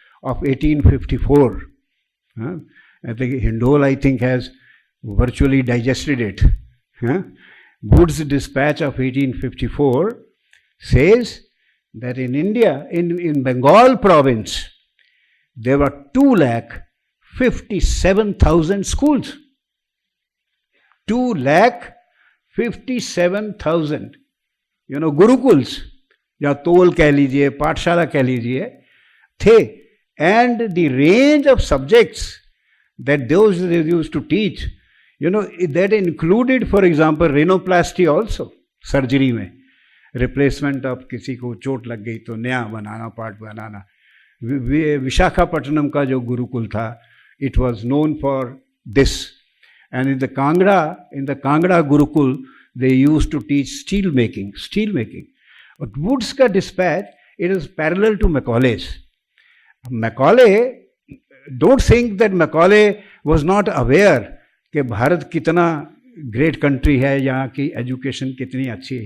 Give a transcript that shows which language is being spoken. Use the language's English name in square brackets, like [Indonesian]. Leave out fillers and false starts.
[English] of 1854. I think Hindole, I think, has virtually digested it. Wood's dispatch of 1854 says that in India, in Bengal province, there were 2,57,000 schools. [Hindi] 2,57,000, gurukuls या तोल कह लीजिए, पाठशाला कह लीजिए, थे. [English] And the range of subjects that those they used to teach, that included, for example, rhinoplasty also, surgery में, replacement of [Hindi] किसी को चोट लग गई तो नया बनाना, पार्ट बनाना. विशाखापट्टनम का जो गुरुकुल था, [English] it was known for this. And in the Kangra Gurukul, they used to teach steel making. But Wood's ka dispatch, it is parallel to Macaulay's. Macaulay, don't think that Macaulay was not aware [Hindi] कि भारत कितना great country है, यहाँ की education कितनी अच्छी है.